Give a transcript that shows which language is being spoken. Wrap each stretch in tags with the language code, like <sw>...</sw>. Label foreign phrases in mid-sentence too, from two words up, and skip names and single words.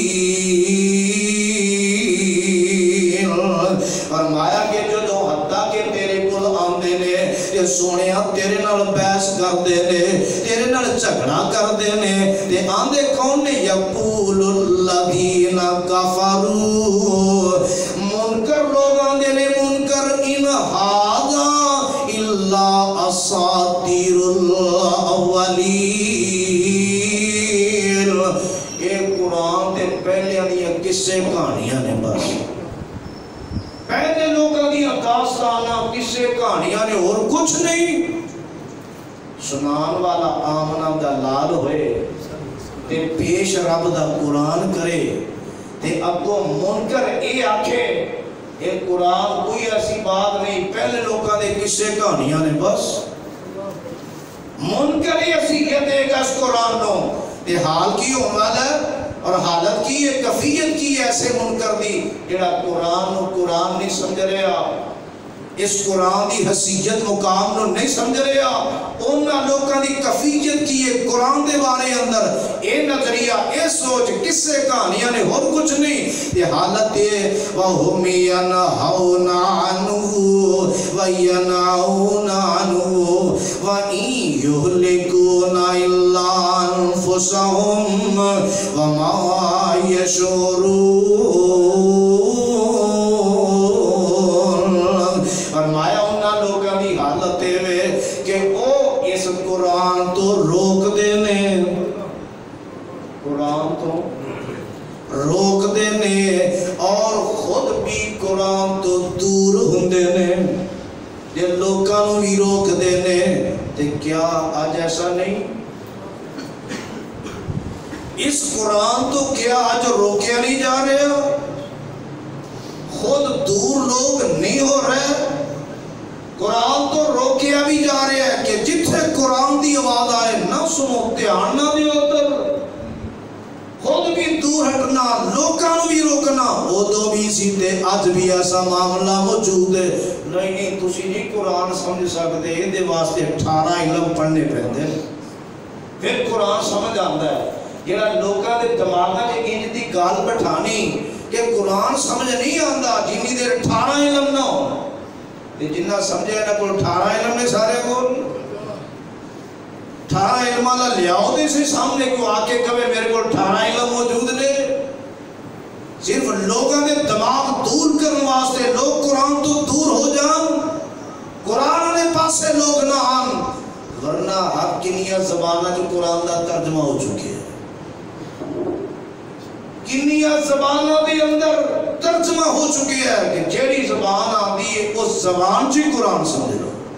<pa>فرمایا کہ جو دو حتیٰ کہ تیرے کل آندے نے تے سونیا تیرے نال بحث کر دے نے، تیرے نال جھگڑا کر دے نے، تے آندے کون نے</pa> <ar>یقول الذین کفروا،</ar> <pa>منکر لوگ آندے نے منکر</pa> <ar>ان ھذا الا اساطیر الاولین،</ar> <pa>اے قرآن تے پہلے دیاں قصے کہانیاں نے، بس پہلے لوگوں دیا داستانہ کسے کہانیاں نے اور کچھ نہیں۔ سنان والا آمنہ دا لال ہوئے تے پیش رب دا قرآن کرے تے اب کو منکر اے آکھے اے قرآن کوئی ایسی بات نہیں، پہلے لوگوں دے کسے کہانیاں نے، بس منکر اے حیثیت دے گا اس قرآن نو، تے حال کی عمل ہے اور حالت کی ہے کفیت کی ایسے منکر دی جڑا قرآن نو قرآن نہیں سمجھ رہا، اس قرآن دی حیثیت مقام نو نہیں سمجھ رہا، انہاں لوگاں دی کفیت کی ہے قرآن دے بارے اندر اے نظریہ اے سوچ کسے کہانیاں نے اور کچھ نہیں، یہ حالت ہے</pa> <ar>وَهُمْ يَنْهَوْنَ عَنْهُ وَيَنْعَوْنَ عَنْهُ وَإِنْ يُهْلِكُونَ إِلَّا أَنفُسَهُمْ وَمَا يَشْعُرُونَ۔</ar> <pa>فرمایا انہاں لوگاں دی حالت ہے کہ او اس قرآن تو روک دینے، قرآن تو روک دینے اور خود بھی قرآن تو دور ہوندے نے، جے لوکاں نو بھی روک دینے، تے کیا آج ایسا نہیں؟ اس قرآن تو کیا آج روکیا نہیں جا رہے؟ خود دور لوگ نہیں ہو رہے، قرآن تو روکیا بھی جا رہے ہیں کہ جتھے قرآن دی آواز آئے نہ سنو، دھیان نہ دیو ادھر، خود بھی دور دور ہٹنا، لوکاں نو بھی روکنا، ادو بھی سی تے اج بھی ایسا معاملہ موجود ہے۔ نہیں تسی نہیں قرآن سمجھ سکتے، یہ واسطے 18 علم پڑھنے پیندے پھر قرآن سمجھ آتا ہے۔ جہاں لوکاں دے دماغاں وچ انج دی گل بٹھانی کہ قرآن سمجھ نہیں آتا جنی دیر 18 علم نہ ہونا، جنہ سمجھے انہاں کول 18 علم نے سارے کول 18 علم والا لیاؤ دے سے سامنے کیوں آ کے کہے میرے کو 18 علم موجود نے۔ صرف لوگوں نے دماغ دور کرنے واسطے لوگ قرآن تو دور ہو جان، قرآن نے پاسے لوگ نہ آن، ورنہ ہر کنیا زبانہ جو قرآن دا ترجمہ ہو چکے ہیں، کنیا زبانہ دے اندر ترجمہ ہو چکے ہیں کہ جیڑی زبان آتی ہے اس زبان چی قرآن سمجھ لو۔</pa>